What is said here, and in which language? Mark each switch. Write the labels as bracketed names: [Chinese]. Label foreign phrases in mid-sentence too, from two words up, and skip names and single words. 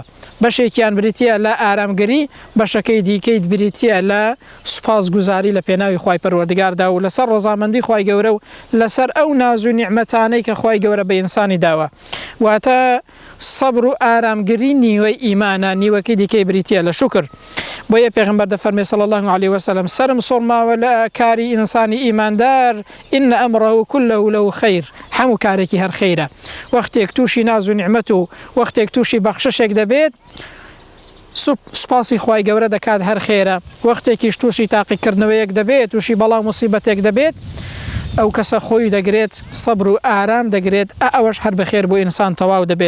[Central Kurdish] بەشێکیان بریتیە لە ئارامگەری، بەشەکەی دیکەی بریتیە لە سوپاسگوزاری لە پێناوی خوای پەروەردگاردا و لەسەر ڕەزامەندی خوای گەورە و لەسەر ئەو ناز و نیعمەتانەی کە خوای گەورە بە ئینسانی داوە. واتە سەبر و ئارامگەری نیوەی ئیمانە، نیوەکەی دیکەی بریتیە لە شوکر. بۆیە پێغەمبەر دەفەرمێ [Arabic] صلی الله عليه وسلم [Central Kurdish] سرم سۆڵماوە لە کاری ئینسانی ئیماندار [Arabic] ئین ئەمڕه كله له خیر. [Central Kurdish] هەموو کارێکی هەر خەیرە. وەختێک تووشی ناز و نیعمەت و وەختێک تووشی بەخششێک دەبێت سوپاسی خوای گەورە دەکات هەر خێرە. وەختێکیش تووشی تاقیکردنەوەیەک دەبێت، تووشی بەڵاو موسیبەتێک دەبێت، ئەو کەسە خۆی دەگرێت سەبر و ئارام دەگرێت، ئەوەش هەر بەخێر بۆ ئینسان تەواو دەبێت.